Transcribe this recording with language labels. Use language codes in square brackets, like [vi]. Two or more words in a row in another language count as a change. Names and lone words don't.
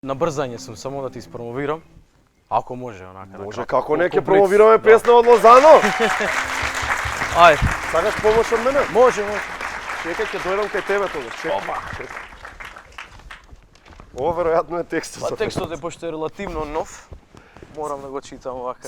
[mk] Na brzanje sam, samo da ti ispromoviram. Ako može, onaka. Може, како не ќе промовираме песна од Лозано? Ајде. Сакаш помош од мене? Може. Чекај, ќе дојдам кај тебе тогаш. Чекај. Ова веројатно е текстот. Па текстот е пошто е релативно нов. Морам да го читам вака.